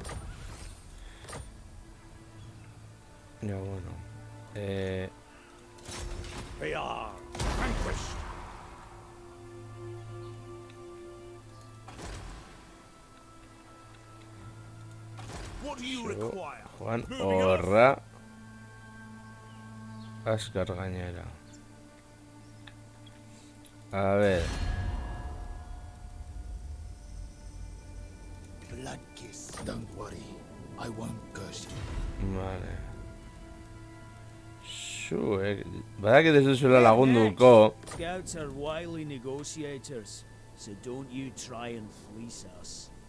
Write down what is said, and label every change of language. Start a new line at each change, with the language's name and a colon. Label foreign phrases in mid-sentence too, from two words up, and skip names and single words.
Spanish: Ya bueno.
English: They are vanquished. What do you
Basque: Zego,
English: require? Juan Moving off.
Basque: horra. Azkar gainera.
Spanish: A ver.
English: Blood kiss. Don't worry. I won't curse you.
Basque: Vale. Badakit ez duzuela lagunduko.
English: Scouts are wily negotiators, so don't you try and fleece us.